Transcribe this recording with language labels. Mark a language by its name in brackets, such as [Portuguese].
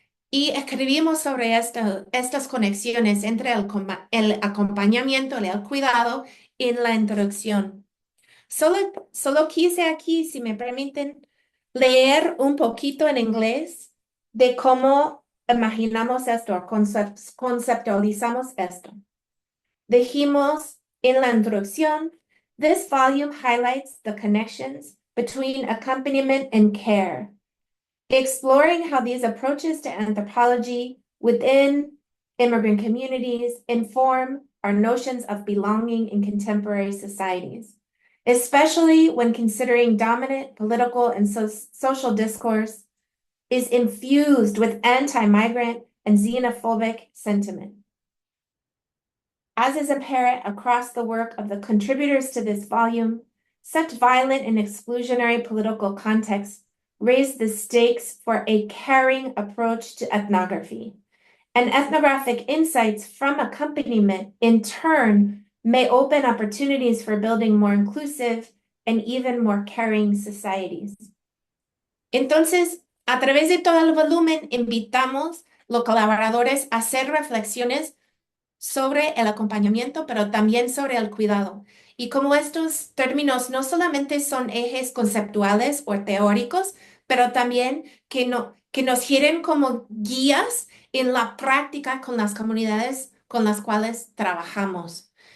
[Spanish] Y escribimos sobre estas conexiones entre el acompañamiento y el cuidado en la introducción. Solo quise aquí, si me permiten, leer un poquito en inglés de cómo imaginamos esto, conceptualizamos esto. Dijimos en la introducción, [English] this volume highlights the connections between accompaniment and care, exploring how these approaches to anthropology within immigrant communities inform our notions of belonging in contemporary societies, especially when considering dominant political and social discourse is infused with anti-migrant and xenophobic sentiment. As is apparent across the work of the contributors to this volume, such violent and exclusionary political contexts raise the stakes for a caring approach to ethnography. And ethnographic insights from accompaniment, in turn, may open opportunities for building more inclusive and even more caring societies. [Spanish] Entonces, a través de todo el volumen, invitamos los colaboradores a hacer reflexiones sobre el acompañamiento, pero también sobre el cuidado. Y como estos términos no solamente son ejes conceptuales o teóricos, pero también que nos giren como guías en la práctica con las comunidades con las cuales trabajamos.